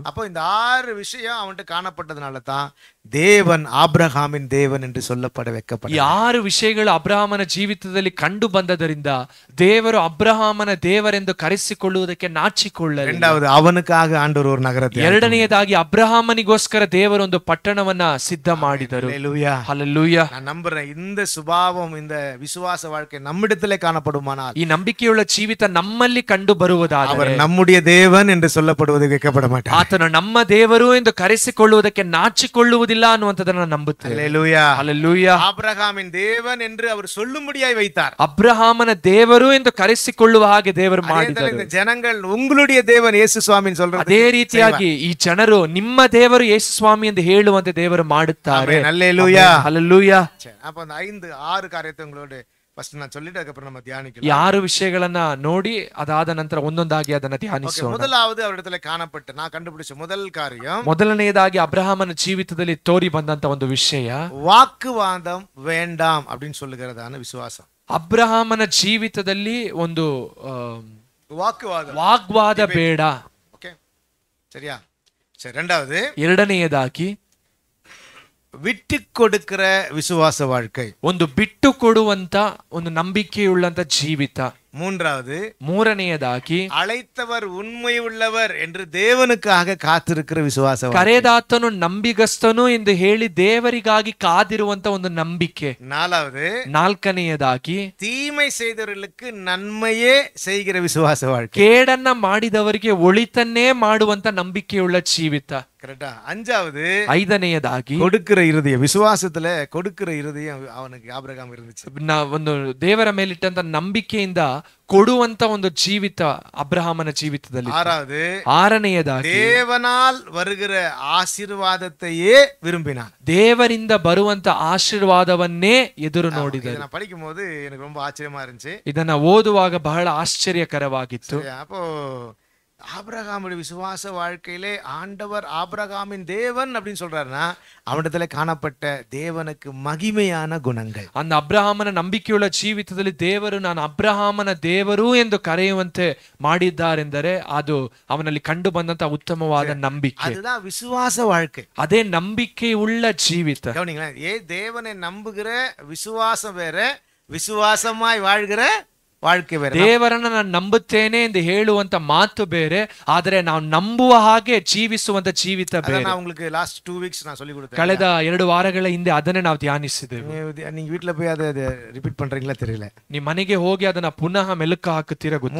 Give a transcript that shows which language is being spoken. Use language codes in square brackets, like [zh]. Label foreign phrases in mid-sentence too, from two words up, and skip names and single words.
[ta] அப்போ இந்த 6 விஷயம் அவன்கிட்ட காணப்பட்டதனால தான் தேவன் ஆபிரகாமின் தேவன் என்று சொல்லப்பட வைக்கப்பட்டார். [kn] ಈ 6 ವಿಷಯಗಳು ಅಬ್ರಹಾಮನ ಜೀವಿತದಲ್ಲಿ ಕಂಡು ಬಂದದರಿಂದ ದೇವರು ಅಬ್ರಹಾಮನ ದೇವರೆಂದು ಕರೆಸಿಕೊಳ್ಳುವುದಕ್ಕೆ ನಾಚಿಕೊಳ್ಳಲಿಲ್ಲ. [ta] இரண்டாவது, அவனுக்காக ஆண்டவர் ஒரு நகரத்தை. [kn] ಎರಡನೆಯದಾಗಿ ಅಬ್ರಹಾಮನಿಗೋಸ್ಕರ ದೇವರು ಒಂದು ಪಟ್ಟಣವನ್ನ ಸಿದ್ಧ ಮಾಡಿದರು. [ta] ஹல்லேலூயா [kn] ಹಲ್ಲೇಲೂಯಾ. [ta] நான் நம்புறேன், இந்த சுபாவம் இந்த விசுவாச வாழ்க்கை நம்மிடத்திலே காணப்படுமானால், [kn] ಈ ನಂಬಿಕೆಯುಳ್ಳ ಜೀವಿತ ನಮ್ಮಲ್ಲಿ ಕಂಡು ಬರುವುದಾದರೆ [ta] அவர் நம்முடைய தேவன் என்று சொல்லப்படுவது வைக்கப்பட மாட்டார். [kn] ಆತನು ನಮ್ಮ ದೇವರು ಎಂದು ಕರೆಸಿಕೊಳ್ಳುವುದಕ್ಕೆ ನಾಚಿಕೊಳ್ಳುವುದಿಲ್ಲ ಅನ್ನುವಂಥದ್ದನ್ನು ನಂಬುತ್ತೇವೆ. [ta] ஹல்லேலூயா [kn] ಹಲ್ಲೇಲೂಯಾ. [ta] ஆபிரகாமின் தேவன் என்று அவர் சொல்லும்படியாய் வைத்தார். [kn] ಅಬ್ರಹಾಮನ ದೇವರು ಎಂದು ಕರೆಸಿಕೊಳ್ಳುವ ಹಾಗೆ ದೇವರು ಮಾಡಿದರು. [ta] இந்த ஜனங்கள் உங்களுடைய தேவன் ಯೇಸು ಸ್ವಾಮಿன்னு சொல்றது. [kn] ಅದೇ ರೀತಿಯಾಗಿ ಈ ಜನರು ನಿಮ್ಮ ದೇವರು ಯೇಸು ಸ್ವಾಮಿ ಎಂದು ಹೇಳುವಂತೆ ದೇವರು ಮಾಡುತ್ತಾರೆ. [ta] ஹல்லேலூயா [kn] ಹಲ್ಲೇಲೂಯಾ. [ta] அப்ப அந்த 5-6 காரியத்தை உங்களோட ஃபர்ஸ்ட் நான் சொல்லிட்டு அதுக்கப்புறம் நம்ம தியானிக்கலாம். [kn] ಈ 6 ವಿಷಯಗಳನ್ನ ನೋಡಿ ಅದಾದ ನಂತರ ಒಂದೊಂದಾಗಿ ಅದನ್ನ ಧ್ಯಾನಿಸೋಣ. [ta] முதலாவது அவரிடத்துல காணப்பட்ட நான் கண்டுபிடிச்ச முதல் காரியம், [kn] ಮೊದಲನೆಯದಾಗಿ ಅಬ್ರಹಾಮನ ಜೀವಿತದಲ್ಲಿ ತೋರಿ ಬಂದಂತ ಒಂದು ವಿಷಯ, [ta] வாக்குவாதம் வேண்டாம் அப்படின்னு சொல்லுகிறதான விசுவாசம். [kn] ಅಬ್ರಹಾಮನ ಜೀವಿತದಲ್ಲಿ ಒಂದು [ta] வாக்குவாத [kn] ಬೇಡ. [ta] ஓகே, சரியா? சரி, இரண்டாவது, [kn] ಎರಡನೆಯದಾಗಿ [ta] விட்டு கொடுக்கிற விசுவாச வாழ்க்கை, [kn] ಒಂದು ಬಿಟ್ಟು ಕೊಡುವಂತ ಒಂದು ನಂಬಿಕೆಯುಳ್ಳಂತ ಜೀವಿತ. ಮೂರನೆಯದಾಗಿ [ta] அழைத்தவர் உண்மை உள்ளவர் என்று தேவனுக்காக காத்திருக்கிற விசுவாச வாழ்க்கை. [kn] ಕರೆದಾತನು ನಂಬಿಗಸ್ತನು ಎಂದು ಹೇಳಿ ದೇವರಿಗಾಗಿ ಕಾದಿರುವಂತ ಒಂದು ನಂಬಿಕೆ. ನಾಲ್ಕನೆಯದಾಗಿ [ta] தீமை செய்தவர்களுக்கு நன்மையே செய்கிற விசுவாச வாழ்க்கை. [kn] ಕೇಡನ್ನ ಮಾಡಿದವರಿಗೆ ಒಳಿತನ್ನೇ ಮಾಡುವಂತ ನಂಬಿಕೆಯುಳ್ಳ ಜೀವಿತ. [ta] கரெக்டா? [kn] ಐದನೆಯದಾಗಿ [ta] கொடுக்கிற இருதயம், விசுவாசத்துல கொடுக்கிற இருதயம் அவனுக்கு ஆபிரகாம் இருந்துச்சு. [kn] ಒಂದು ದೇವರ ಮೇಲಿಟ್ಟಂತ ನಂಬಿಕೆಯಿಂದ ಕೊಡುವಂತ ಒಂದು ಜೀವಿತ ಅಬ್ರಹಾಮನ ಜೀವಿತದಲ್ಲಿ. ಆರನೆಯದಾಗಿ [ta] தேவனால் வருகிற ஆசீர்வாதத்தையே விரும்பினான். [kn] ದೇವರಿಂದ ಬರುವಂತ ಆಶೀರ್ವಾದವನ್ನೇ ಎದುರು ನೋಡಿದರು. [ta] நான் படிக்கும் போது எனக்கு ரொம்ப ஆச்சரியமா இருந்துச்சு. [kn] ಇದನ್ನ ಓದುವಾಗ ಬಹಳ ಆಶ್ಚರ್ಯಕರವಾಗಿತ್ತು. [ta] அப்போ ஆபிரகாமுடைய விசுவாச வாழ்க்கையிலே ஆண்டவர் ஆபிரகாமின் தேவன் அப்படின்னு சொல்றாருன்னா அவனிடத்துல காணப்பட்ட தேவனுக்கு மகிமையான குணங்கள். [kn] அந்த ಅಬ್ರಹಾಮನ ನಂಬಿಕೆಯುಳ್ಳ ಜೀವಿತದಲ್ಲಿ ದೇವರು ನಾನು ಅಬ್ರಹಾಮನ ದೇವರು ಎಂದು ಕರೆಯುವಂತೆ ಮಾಡಿದ್ದಾರೆಂದರೆ ಅದು ಅವನಲ್ಲಿ ಕಂಡು ಬಂದಂತ ಉತ್ತಮವಾದ ನಂಬಿಕೆ. [ta] அதுதான் விசுவாச வாழ்க்கை. [kn] ಅದೇ ನಂಬಿಕೆಯುಳ್ಳ ಜೀವಿತ. [ta] கவனிங்களேன், தேவனை நம்புகிற விசுவாசம் வேற, விசுவாசமாய் வாழ்கிற வாழ்க்கை ಬೇರೆ. [kn] ದೇವರನ್ನ ನಾನು ನಂಬುತ್ತೇನೆ ಎಂದು ಹೇಳುವಂತ ಮಾತು ಬೇರೆ, ಆದರೆ ನಾವು ನಂಬುವ ಹಾಗೆ ಜೀವಿಸುವಂತ ಜೀವಿತ ಬೇರೆ. [ta] நான் உங்களுக்கு [en] last 2 weeks [ta] நான் சொல்லி கொடுத்தேன். [kn] ಕಳೆದ 2 ವಾರಗಳ ಹಿಂದೆ ಅದನ್ನೇ ನಾವು ಧ್ಯಾನಿಸಿದ್ದೇವೆ. [ta] நீங்க வீட்ல போய் அதை ரிப்பீட் பண்றீங்களா தெரியல. [kn] ನೀವು ಮನೆಗೆ ಹೋಗಿ ಅದನ್ನ ಪುನಃ ಮೆಲುಕು ಹಾಕುತ್ತೀರಾ ಗೊತ್ತಿಲ್ಲ.